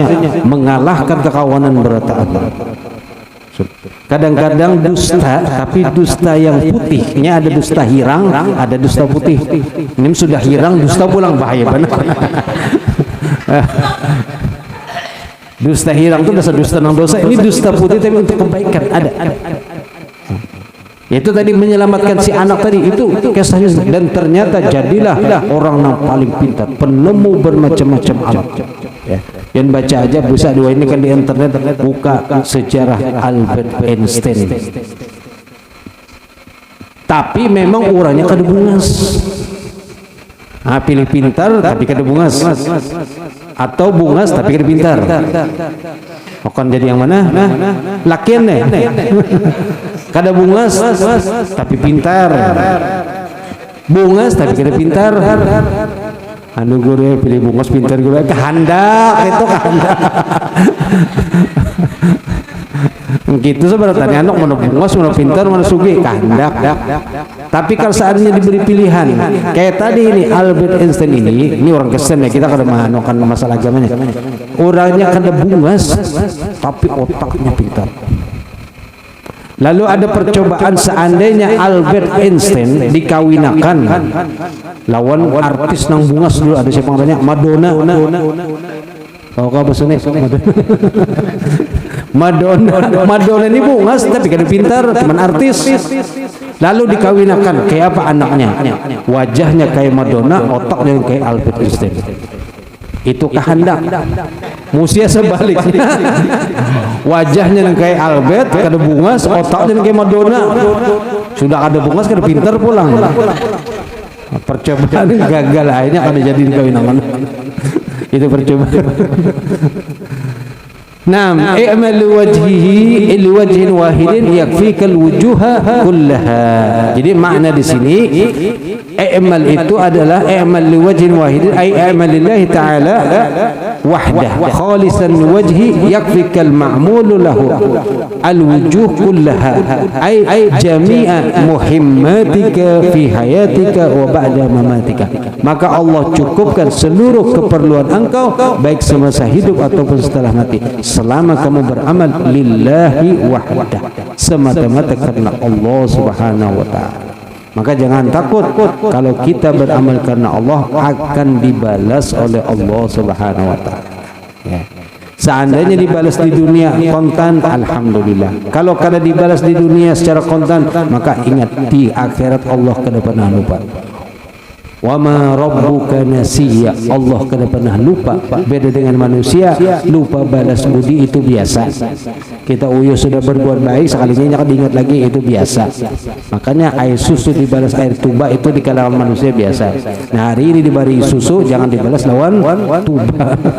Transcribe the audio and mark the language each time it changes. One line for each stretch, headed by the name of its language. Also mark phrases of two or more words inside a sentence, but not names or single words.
Banjar: Mengalahkan kekawanan berataan. Kadang-kadang dusta, tapi dusta yang putihnya ada dusta hirang, ada dusta putih. Ini sudah hirang, dusta pulang bahaya benar. Dusta hirang itu dusta nang dosa, ini dusta putih tapi untuk kebaikan ada.
Indonesian: Itu tadi menyelamatkan si anak tadi itu kisahnya, dan ternyata jadilah orang yang paling pintar, penemu bermacam-macam alat. Ya. Yang baca aja bisa dua ini kan di internet, buka sejarah Albert Einstein.
Banjar: Tapi memang orangnya kada bungas. Pilih pintar tapi kada bungas. Atau bungas tapi kada pintar. Akan jadi yang mana? Lakian nih. Kada bungas tapi pintar. Bungas tapi kada pintar. Anu guru pilih bungas pintar guru kehendak itu kehendak. Gitu sebenarnya anak mana bungas mana pintar mana sugih kehendak.
Indonesian: Tapi kalau saatnya diberi pilihan, kayak tadi ini Albert Einstein ini orang Kristen ya,
Banjar: kita kada manokan masalah agamanya. Orangnya kada bungas, tapi otaknya pintar. Lalu ada percobaan seandainya Albert Einstein dikawinakan lawan artis nang bungas dulu, ada siapa namanya Madonna. Tahu kau bahasa ini? Madonna ini bungas tapi kada pintar, teman artis. Lalu dikawinakan, kayak apa anaknya? Wajahnya kayak Madonna, otaknya kayak Albert Einstein. Itu kehendak. Musia sebaliknya. Wajahnya yang kayak Albert, kada bungas, otaknya yang kayak Madonna. Sudah ada bungas, kada pintar pulang. Percobaan gagal, akhirnya kada jadi dikawinakan. Itu percobaan.
Arabic: نعم، اعمل لوجه واحد يكفيك الوجوه كلها.
Indonesian: Jadi makna di sini
Arabic: اعمل
Indonesian: itu adalah
Arabic: اعمل لوجه واحد أي اعمل لله تعالى وحده خالصا لوجهه يكفيك المعمول له الوجوه كلها أي جميع مهماتك في حياتك وبعد مماتك.
Indonesian: Maka Allah cukupkan seluruh keperluan engkau baik semasa hidup ataupun setelah mati, selama kamu beramal
Arabic: لله وحده,
Indonesian: semata-mata karena Allah
Arabic: سبحانه وتعالى.
Indonesian: Maka jangan takut kalau kita beramal karena Allah akan dibalas oleh Allah
Arabic: سبحانه وتعالى.
Indonesian: Ya. Seandainya dibalas di dunia kontan, alhamdulillah.
Banjar: Kalau kada dibalas di dunia secara kontan, maka ingat di akhirat Allah kada pernah lupa.
Arabic: وما ربك نسيا,
Banjar: Allah kada pernah lupa.
Indonesian: Beda dengan manusia, lupa balas budi itu biasa.
Banjar: Kita uyuh sudah berbuat baik, sekalinya ingat lagi itu biasa.
Indonesian: Makanya air susu dibalas air tuba itu di kalangan manusia biasa. Nah hari ini diberi susu, jangan dibalas lawan tuba.